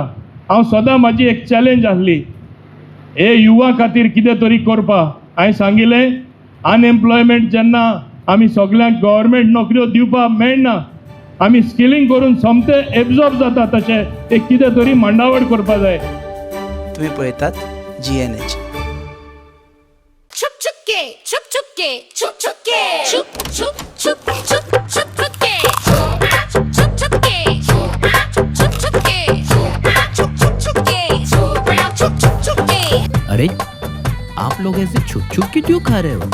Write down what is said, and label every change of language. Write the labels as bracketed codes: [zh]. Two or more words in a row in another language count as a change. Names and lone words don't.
[kok] हांव सदां म्हाजी एक चॅलेंज आसली हे युवा खातीर कितें तरी करपाक. हांवें सांगिल्लें अनएम्प्लॉयमेंट जेन्ना आमी सगळ्यांक गव्हर्मेंट नोकऱ्यो दिवपाक मेळना, आमी स्किलिंग करून सोमते एब्जॉर्ब जाता तशें एक कितें तरी मांडावळ करपाक जाय. तुम्ही पळयतात GNH. [hi] छुप छुपके छुप छुपके छुप छुपके छुप छुप छुप छुप छुप छुपके छुप छुपके छुप छुपके छुप छुपके छुप छुपके. अरे आप लोग ऐसे छुप छुप के क्यों खा रहे हो?